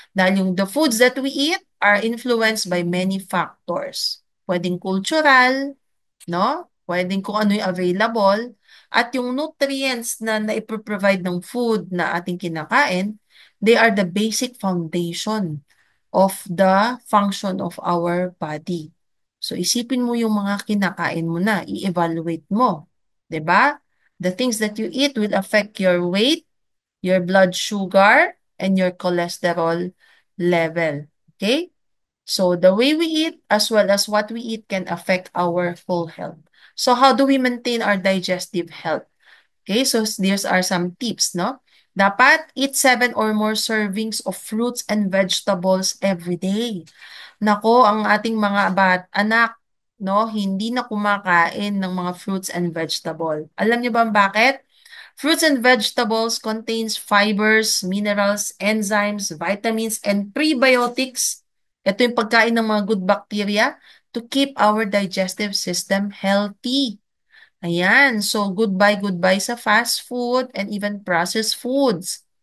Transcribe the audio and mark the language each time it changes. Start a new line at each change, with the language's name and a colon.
Filipino: Dahil yung
English: the foods that we eat are influenced by many factors.
Filipino: Pwedeng cultural, no? Pwedeng kung ano yung available. At yung nutrients na naiproprovide ng food na ating kinakain,
English: they are the basic foundation of the function of our body.
Filipino: So isipin mo yung mga kinakain mo na, i-evaluate mo. 'Di ba?
English: The things that you eat will affect your weight, your blood sugar, and your cholesterol level. Okay? So the way we eat as well as what we eat can affect our full health. So how do we maintain our digestive health? Okay, so these are some tips, no? Dapat eat 7 or more servings of fruits and vegetables every day.
Filipino: Nako, ang ating mga anak, no, hindi na kumakain ng mga
English: fruits and vegetable.
Filipino: Alam niyo ba bakit?
English: Fruits and vegetables contains fibers, minerals, enzymes, vitamins, and prebiotics.
Filipino: Ito yung pagkain ng mga good bacteria
English: to keep our digestive system healthy. Ayan, so goodbye sa fast food and even processed foods.